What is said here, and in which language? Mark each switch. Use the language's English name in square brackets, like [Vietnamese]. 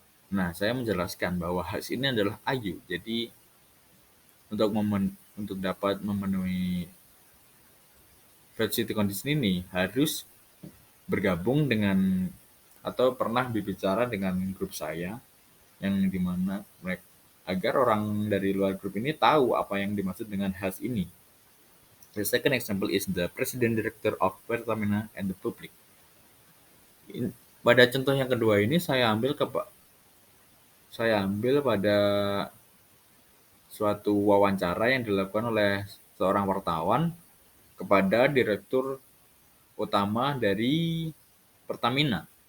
[Indonesian] Nah, saya menjelaskan bahwa has ini adalah ayu. Jadi untuk dapat memenuhi velocity condition ini harus bergabung dengan atau pernah berbicara dengan grup saya yang dimana mereka agar orang dari luar grup ini tahu apa yang dimaksud dengan has ini. [English] The second example is the president director of Pertamina and the public. [Indonesian] Pada contoh yang kedua ini saya ambil pada suatu wawancara yang dilakukan oleh seorang wartawan kepada direktur utama dari Pertamina.